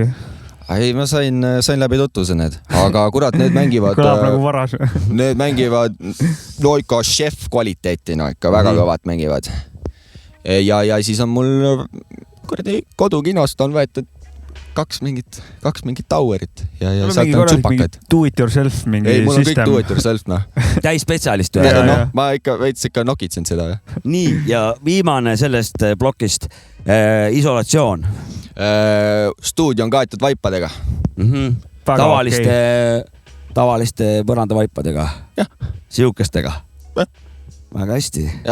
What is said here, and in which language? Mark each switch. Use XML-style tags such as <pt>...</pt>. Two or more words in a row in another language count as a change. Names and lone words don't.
<et>Ei, ma sain läbi tutvuse need, aga kurat, need mängivad... Kõlab nagu varas. Need mängivad no ikka chef kvaliteeti, no ikka väga kõvad mängivad. Ja siis on mul kodukinost on võetud 2 mingit towerit ja sealt on tsupakad.</et> <en>Do it yourself mingi system.</en> <et>Mul on kõik</et> <en>do it yourself,</en> <et>noh. Täisspetsialist. Ma veits ikka nokitsen seda. Nii, ja viimane sellest plokist, isolatsioon. Stuudio on kaetud vaipadega. Tavaliste põrandavaipadega. Siukestega. Väga hästi. Ja</et>